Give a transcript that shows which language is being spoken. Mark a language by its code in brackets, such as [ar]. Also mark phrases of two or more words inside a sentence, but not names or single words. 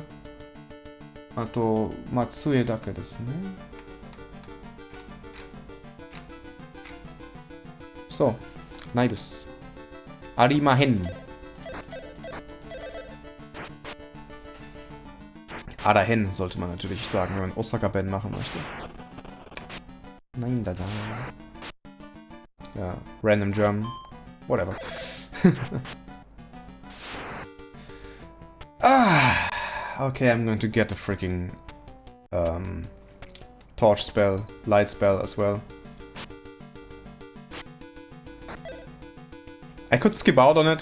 [ja] あと、まあ、杖だけですね。そう、ないです。ありまへん。あらへん [de] sollte man natürlich sagen, wenn man Osaka-Ben machen möchte. Nein, da. Ja, [en] random German. Whatever. Okay, I'm going to get the freaking torch spell, light spell as well. I could skip out on it.